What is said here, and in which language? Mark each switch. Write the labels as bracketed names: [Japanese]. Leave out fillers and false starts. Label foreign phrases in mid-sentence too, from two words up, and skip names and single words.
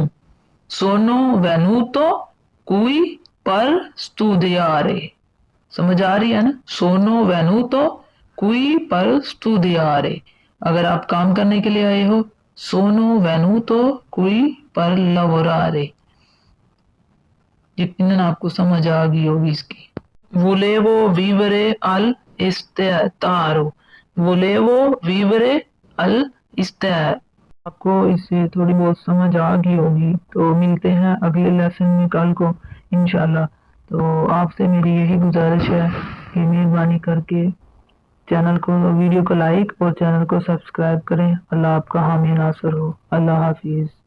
[Italian] sono venuto qui per studiare. [Urdu] سمجھ آ رہی ہے نا؟ [Italian] sono venuto qui per studiare. [Urdu] اگر آپ کام کرنے کے لیے آئے ہو [Italian] sono venuto qui per lavorare. [Urdu] یقیناً آپ کو سمجھ آ گئی ہوگی اس کی. [Italian] volevo vivere all'estero. volevo vivere all'estero. [Urdu] آپ کو اس سے تھوڑی بہت سمجھ آ گئی ہوگی. تو ملتے ہیں اگلے لیسن میں کل کو انشاءاللہ. تو آپ سے میری یہی گزارش ہے کہ مہربانی کر کے چینل کو ویڈیو کو لائک اور چینل کو سبسکرائب کریں. اللہ آپ کا حامی ناصر ہو. اللہ حافظ.